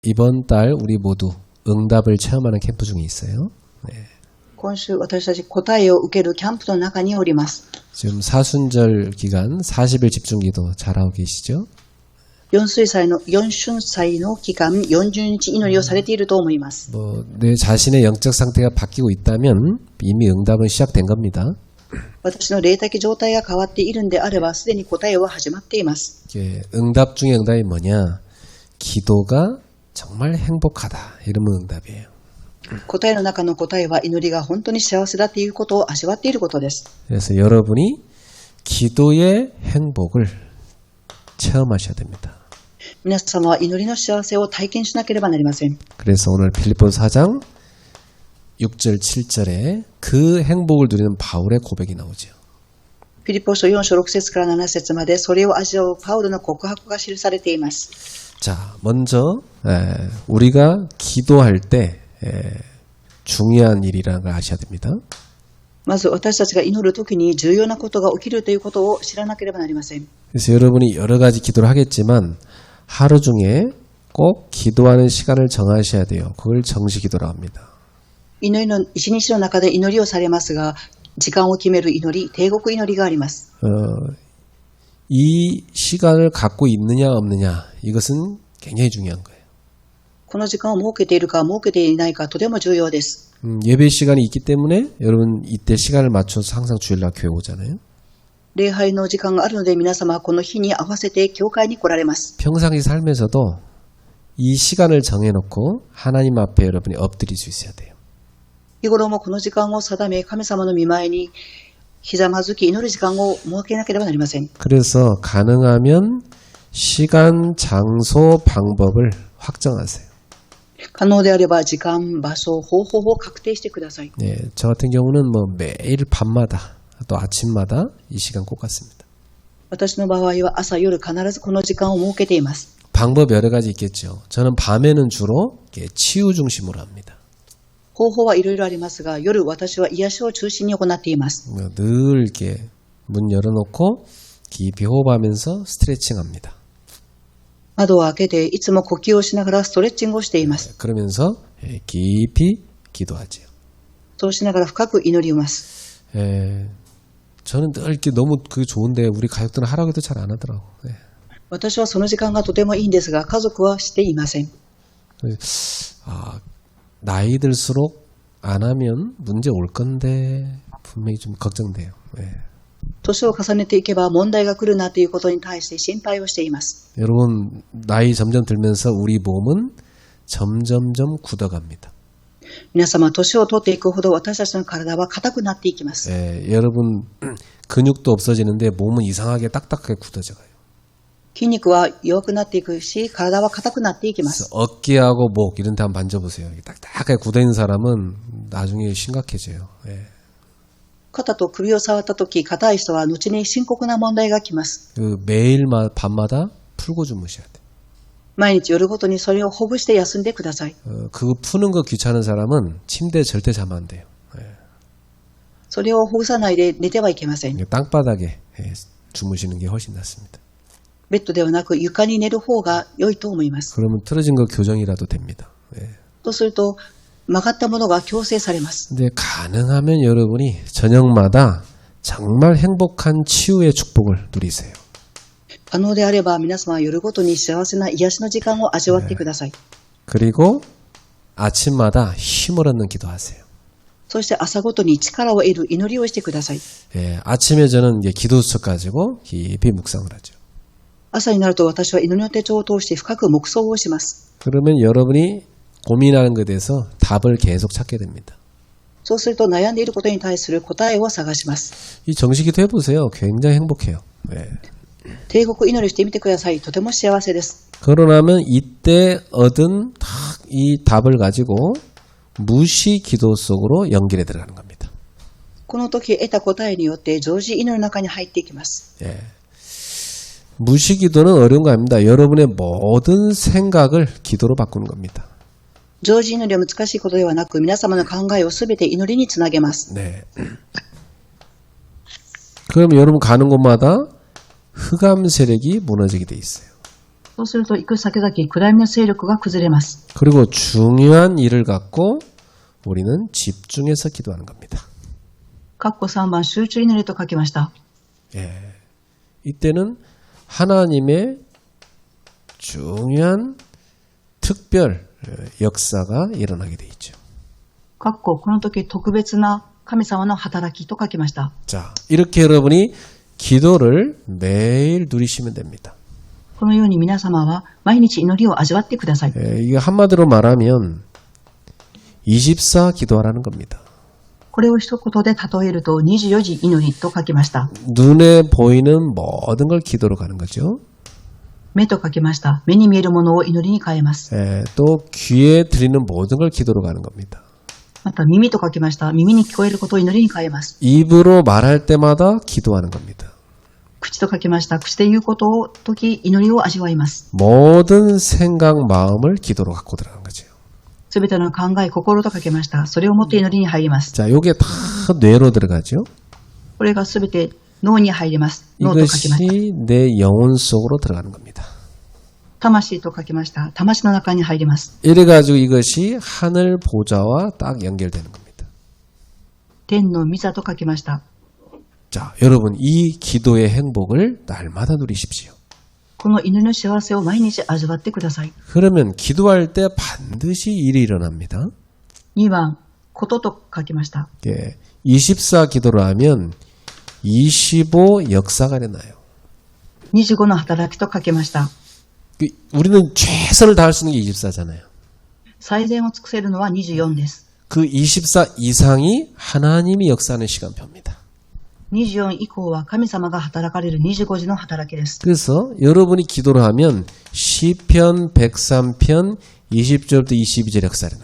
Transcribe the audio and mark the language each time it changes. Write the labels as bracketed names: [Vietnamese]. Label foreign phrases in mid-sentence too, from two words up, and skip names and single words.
[Korean] 이번 달 우리 모두 응답을 체험하는 캠프 중에 있어요. 네. [Japanese] 今週私たち答えを受けるキャンプの中におります。 [Korean] 지금 사순절 기간 40일 집중기도 잘하고 계시죠? [Japanese] 4 春祭の期間40日祈りをされていると思います。 [Korean] 내 자신의 영적 상태가 바뀌고 있다면 이미 응답은 시작된 겁니다. [Japanese] 私の霊的状態が変わっているんであればすでに答えは始まっています。 [Korean] 응답 중에 응답이 뭐냐? 기도가 정말 행복하다. 이러면 응답이에요. [Japanese] 答えの中の答えは祈りが本当に幸せだということを味わっていることです。 [Korean] 그래서 여러분이 기도의 행복을 체험하셔야 됩니다. [Japanese] 皆様は祈りの幸せを体験しなければなりません。 [Korean] 그래서 오늘 빌립보서 4장 6절 7절에 그 행복을 누리는 바울의 고백이 나오죠. [Japanese] フィリポ書4章6節から7節までそれを味わうパウロの告白が記されています。 [Korean] 자, 먼저 우리가 기도할 때 중요한 일이라는 걸 아셔야 됩니다. [Japanese] まず私たちが祈るときに重要なことが起きるということを知らなければなりません。 [Korean] 그래서 여러분이 여러 가지 기도를 하겠지만 하루 중에 꼭 기도하는 시간을 정하셔야 돼요. 그걸 정시기도라고 합니다. [Japanese] 祈りの一日の中で祈りをされますが、時間を決める祈り、帝国祈りがあります。 [Korean] 이 시간을 갖고 있느냐 없느냐 이것은 굉장히 중요한 거예요. [Japanese] この時間を設けているか設けていないかとても重要です。 [Korean] 예배 시간이 있기 때문에 여러분 이때 시간을 맞춰서 항상 주일날 교회 오잖아요. [Japanese] 礼拝の時間があるので皆様はこの日に合わせて教会に来られます。 [Korean] 평상시 삶에서도 이 시간을 정해놓고 하나님 앞에 여러분이 엎드릴 수 있어야 돼요. [Japanese] 日頃もこの時間を定め、神様の御前にひざまずき祈る時間を設けなければなりません。 [Korean] 그래서 가능하면 시간, 장소, 방법을 확정하세요. [Japanese] 可能であれば時間、場所、方法を確定してください。 [Korean] 네, 저 같은 경우는 매일 밤마다 또 아침마다 이 시간 꼭 같습니다. [Japanese] 私の場合は朝夜必ずこの時間を設けています。 [Korean] 방법 여러 가지 있겠죠. 저는 밤에는 주로 치유 중심으로 합니다. [Japanese] 方法はいろいろありますが、夜私は癒しを中心に行っています。 [Korean] 늘 이렇게 문 열어놓고 깊이 호흡하면서 스트레칭합니다. [Japanese] 窓を開けていつも呼吸をしながらストレッチングをしています。 [Korean] 그러면서 깊이 기도하죠. [Japanese] そうしながら深く祈ります。 [Korean] 저는 늘 이렇게 너무 그게 좋은데 우리 가족들은 하라고 해도 잘 안 하더라고. [Japanese] 私はその時間がとてもいいんですが、家族はしていません。 [Korean] 나이 들수록 안 하면 문제 올 건데 분명히 좀 걱정돼요. [Japanese] 年を重ねていけば問題が来るなということに対して心配をしています。 [Korean] 여러분 나이 점점 들면서 우리 몸은 점점점 굳어갑니다. [Japanese] 皆様、年を取っていくほど私たちの体は硬くなっていきます。 [Korean] 여러분 근육도 없어지는데 몸은 이상하게 딱딱하게 굳어져가요. [Japanese] 筋肉は弱くなっていくし、体は硬くなっていきます。 [Korean] 어깨하고 목 이런 데 한번 만져보세요. 딱딱하게 굳어있는 사람은 나중에 심각해져요. [Japanese] 肩と首を触ったとき、硬い人は後に深刻な問題が来ます。 [Korean] 매일 밤마다 풀고 주무셔야 돼요. [Japanese] 毎日夜ごとにそれをほぐして休んでください。 [Korean] 그거 푸는 거 귀찮은 사람은 침대에 절대 자면 안 돼요. [Japanese] それをほぐさないで寝てはいけません。 [Korean] 땅바닥에 주무시는 게 훨씬 낫습니다. [Japanese] ベッドではなく床に寝る方が良いと思います。 [Korean] 그러면 틀어진 거 교정이라도 됩니다. [Japanese] とすると曲がったものが矯正されます。 [Korean] 근데 가능하면 여러분이 저녁마다 정말 행복한 치유의 축복을 누리세요. [Japanese] 可能であれば皆様は夜ごとに幸せな癒しの時間を味わってください。 [Korean] 그리고 아침마다 힘을 얻는 기도하세요. [Japanese] そして朝ごとに力を得る祈りをしてください。 [Korean] 아침에 저는 기도수첩 가지고 깊이 묵상을 하죠. [Japanese] 朝になると私は祈りの手帳を通して深く黙想をします。 [Korean] 그러면 여러분이 고민하는 것에 대해서 답을 계속 찾게 됩니다. [Japanese] そうすると悩んでいることに対する答えを探します。 [Korean] 이 정식기도 해보세요. 굉장히 행복해요. [Japanese] 帝国祈りしてみてください。とても幸せです。 [Korean] 그러나면 이때 얻은 이 답을 가지고 무시 기도 속으로 연결해 들어가는 겁니다. [Japanese] この時得た答えによって常時祈りの中に入っていきます。 [Korean] 무시 기도는 어려운 거 아닙니다. 여러분의 모든 생각을 기도로 바꾸는 겁니다. [Japanese] 常時祈りは難しいことではなく、皆様の考えをすべて祈りにつなげます。 [Korean] 네. 그럼 여러분 가는 곳마다 흑암 세력이 무너지게 돼 있어요. [Japanese] そうすると行く先々、暗闇の勢力が崩れます。 [Korean] 그리고 중요한 일을 갖고 우리는 집중해서 기도하는 겁니다. [Japanese] 括弧3番、集中祈りと書きました。 [Korean] 이때는 하나님의 중요한 특별 역사가 일어나게 돼 있죠. [Japanese] 括弧この時特別な神様の働きと書きました。 [Korean] 자, 이렇게 여러분이 기도를 매일 누리시면 됩니다. [Japanese] このように皆様は毎日祈りを味わってください。 [Korean] 이게 한마디로 말하면 24 기도하라는 겁니다. [Japanese] これを一言で例えると24時祈りと書きました。 [Korean] 눈에 보이는 모든 걸 기도로 가는 거죠. [Japanese] 目と書きました。目に見えるものを祈りに変えます。 [Korean] 또 귀에 들리는 모든 걸 기도로 가는 겁니다. [Japanese] また耳と書きました。耳に聞こえることを祈りに変えます。 [Korean] 입으로 말할 때마다 기도하는 겁니다. [Japanese] 口と書きました。口で言うことを時祈りを味わいます。 [Korean] 모든 생각, 마음을 기도로 갖고 들어가는 거죠. [Japanese] すべての考え、心と書きました。それをもって祈りに入ります。 [Korean] 자, 요게 다 뇌로 들어가죠. [Japanese] これがすべて脳に入ります。脳と書きました。 [Korean] 이것이 내 영혼 속으로 들어가는 겁니다. [Japanese] 魂と書きました。魂の中に入ります。 [Korean] 이래가지고 이것이 하늘 보좌와 딱 연결되는 겁니다. [Japanese] 天の御座と書きました。 [Korean] 자, 여러분 이 기도의 행복을 날마다 누리십시오. [Japanese] この祈りの幸せを毎日味わってください。 [Korean] 그러면 기도할 때 반드시 일이 일어납니다. [Japanese] 2 番、ことと書きました。 [Korean] 예, 24 기도를 하면 25 역사가 일어나요. [Japanese] 25 の働きと書きました。 [Korean] 우리는 최선을 다할 수 있는 게 24잖아요. [Japanese] 最善を尽くせるのは24です。 [Korean] 그 24 이상이 하나님이 역사하는 시간표입니다. [Japanese] 24 以降は神様が働かれる25時の働きです。 [Korean] 그래서 여러분이 기도를 하면 시편 103편 20절부터 22절 역사 일어나요.